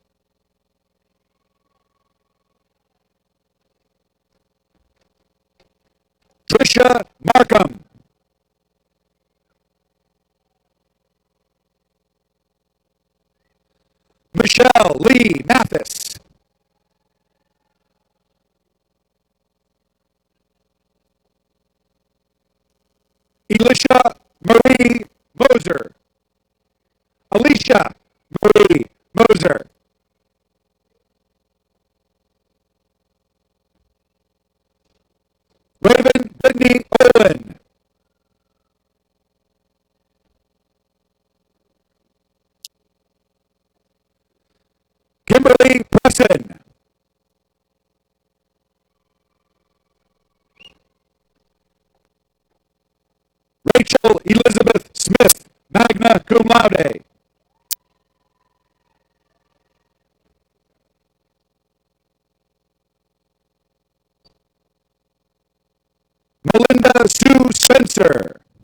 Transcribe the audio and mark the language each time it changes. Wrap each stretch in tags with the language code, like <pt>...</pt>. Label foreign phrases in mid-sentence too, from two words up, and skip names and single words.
<en>Trisha Markham. Michelle Lee Mathis. Elisha Marie Moser. Alicia Marie Moser. Raven Brittany Olin. Kimberly Presson. Rachel Elizabeth Smith,</en> <la>magna cum laude.</la> <en>Melinda Sue Spencer.</en>